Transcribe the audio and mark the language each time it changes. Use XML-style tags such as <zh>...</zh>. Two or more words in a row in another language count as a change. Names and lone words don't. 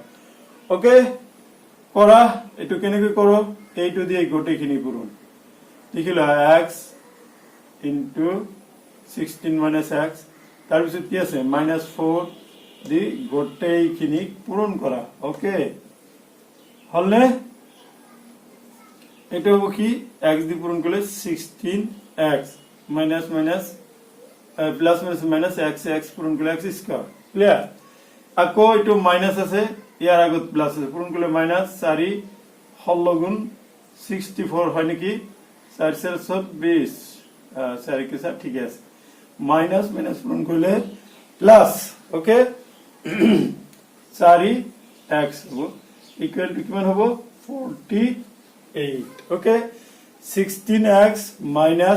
<as>ওকে, কৰা এইটো কেনেকৈ কৰোঁ, এইটো দিয়ে গোটেইখিনি পূৰণ লিখিলো x</as> <en>into 16 minus</en> <as>x, তাৰপিছত কি আছে মাইনাছ 4 দি গোটেইখিনি পূৰণ কৰা। ওকে, হলনে?</as> <bn>এটা হব কি x দি পূরণ করলে 16x</bn> <en>minus minus plus minus minus</en> <bn>x পূরণ করলে x স্কয়ার। ক্লিয়ার?</bn> <as>আকৌ এটো মাইনাস আছে, ইয়ার আগত প্লাস আছে, পূরণ করলে মাইনাস 4 16 গুণ 64 হয় নাকি?</as> <bn>4 4 20 4 কে 4 ঠিক আছে।</bn> <en>minus minus</en> <bn>পূরণ করলে</bn> <en>plus okay</en> <bn>4x হবো</bn> <en>equal to</en> <bn>কিমান হবো 48</bn> <en>okay 16x minus</en>